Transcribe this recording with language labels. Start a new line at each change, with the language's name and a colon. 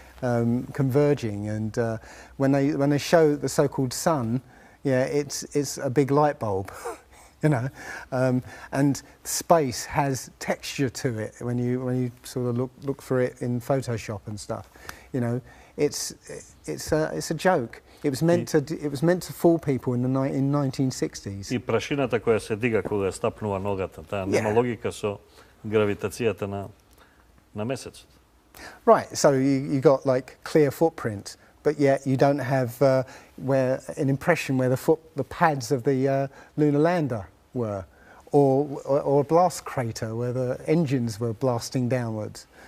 English: converging, and when they show the so-called sun, yeah, it's a big light bulb, you know, and space has texture to it when you sort of look for it in Photoshop and stuff, you know. It's a joke. It was meant to fool people in 1960s.
Macedonian: И прашината која се дига кога стапнува ногата, таа нема логика со гравитацијата на месецот.
English: Right, so you got like clear footprint, but yet you don't have an impression where the pads of the lunar lander were, or a blast crater where the engines were blasting downwards.